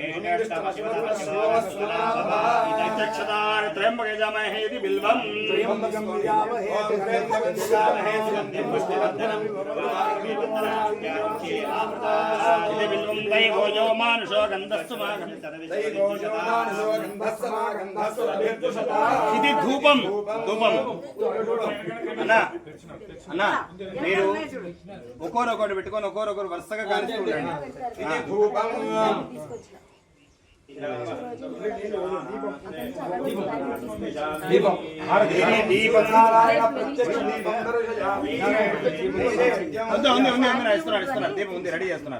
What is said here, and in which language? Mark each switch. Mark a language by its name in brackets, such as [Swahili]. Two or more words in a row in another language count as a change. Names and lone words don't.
[Sanskrit] अक्षतान् त्र्यम्बके जमहे इति बिल्वं. त्र्यम्बकं यजामहे सुगन्धिं पुष्टिवर्धनम् इति बिल्वं. दैवो मानुषो गन्धस्तु [Telugu] ఇది ధూపం. ధూపం అన్నా అన్నా మీరు ఒక్కొక్కటి పెట్టుకొని ఒక్కొక్కరు వరుసగా కాల్చుకుంటాండి. ఇది ధూపం. దీపం దీపం ఇస్తున్నారు. దీపం ఉంది రెడీ చేస్తున్నారు.